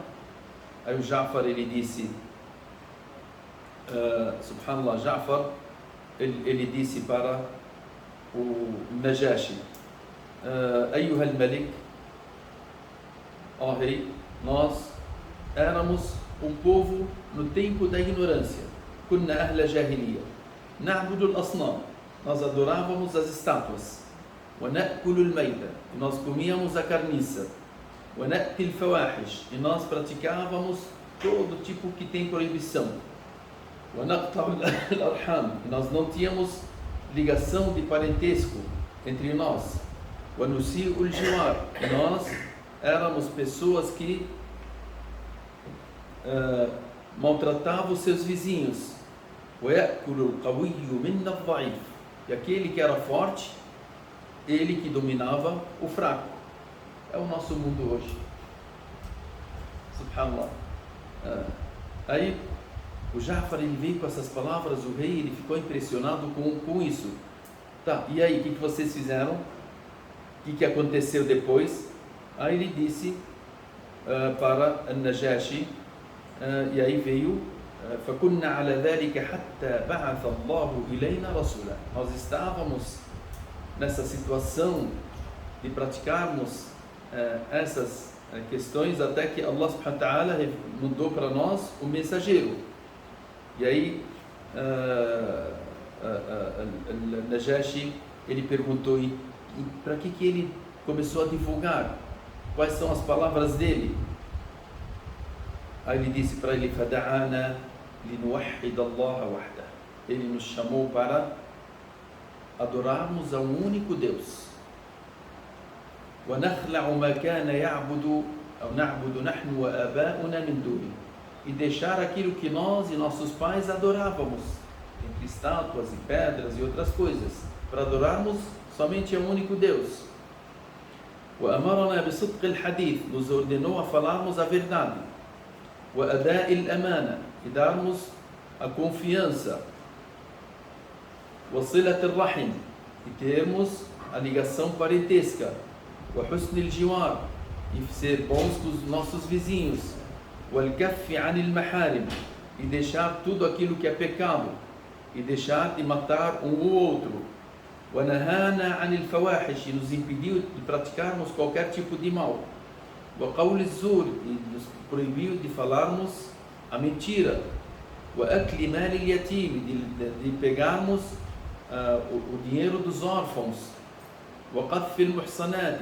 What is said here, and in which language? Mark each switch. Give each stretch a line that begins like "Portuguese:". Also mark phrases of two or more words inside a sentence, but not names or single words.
Portuguese: Aí o Ja'far, ele disse,
Arabic: subhanallah, Ja'far,
Portuguese: ele disse para o Najashi,
Arabic: أيها الملك,
Portuguese: ó rei, nós éramos um povo no tempo da ignorância,
Arabic: كنا أهل جاهلية، نعبد الأصنام,
Portuguese: nós adorávamos as estátuas,
Arabic: ونأكل الميتة,
Portuguese: e nós comíamos a carniça,
Arabic: ونأتي الفواحش,
Portuguese: e nós praticávamos todo tipo que tem proibição,
Arabic: ونقطع الأرحام,
Portuguese: e nós não tínhamos ligação de parentesco entre nós,
Arabic: ونسيء الجوار,
Portuguese: e nós éramos pessoas que maltratavam os seus vizinhos,
Arabic: ويأكل القوي منا الضعيف,
Portuguese: e aquele que era forte, ele que dominava o fraco. É o nosso mundo hoje, subhanallah. Aí o Ja'far, ele veio com essas palavras, o rei, ele ficou impressionado com isso. Tá, e aí, o que vocês fizeram? O que aconteceu depois? Aí ele disse para Najashi, e aí veio,
Arabic: فَكُنَّ عَلَى ذَلِكَ حَتَّى بَعَثَ اللَّهُ إِلَيْنَا رَسُولًا.
Portuguese: Nós estávamos nessa situação de praticarmos essas questões até que
Arabic: الله سبحانه وتعالى
Portuguese: mandou para nós o mensageiro. E aí Najashi, ele perguntou, e para que ele começou a divulgar? Quais são as palavras dele? Aí ele disse para ele,
Arabic: فَدَعَانَا لنوحد الله وحده.
Portuguese: Ele nos chamou para adorarmos a um único Deus.
Arabic: ونخلع ما كان يعبد أو نعبد نحن وآباؤنا من دونه.
Portuguese: E deixar aquilo que nós e nossos pais adorávamos, entre estátuas e pedras e outras coisas, para adorarmos somente a um único Deus.
Arabic: وأمرنا بصدق الحديث.
Portuguese: Nos ordenou a falarmos a verdade.
Arabic: وأداء الأمانة.
Portuguese: E darmos a confiança.
Arabic: وصلة الرحم.
Portuguese: E termos a ligação parentesca.
Arabic: وحسن الجوار.
Portuguese: E ser bons com os nossos vizinhos.
Arabic: والكف عن المحارم.
Portuguese: E deixar tudo aquilo que é pecado. E deixar de matar um ou outro.
Arabic: ونهانا عن الفواحش.
Portuguese: E nos impediu de praticarmos qualquer tipo de mal.
Arabic: وقول الزور.
Portuguese: E nos proibiu de falarmos a mentira.
Arabic: وأكل مال اليتيم.
Portuguese: De pegarmos o dinheiro dos órfãos.
Arabic: وقذف المحصنات.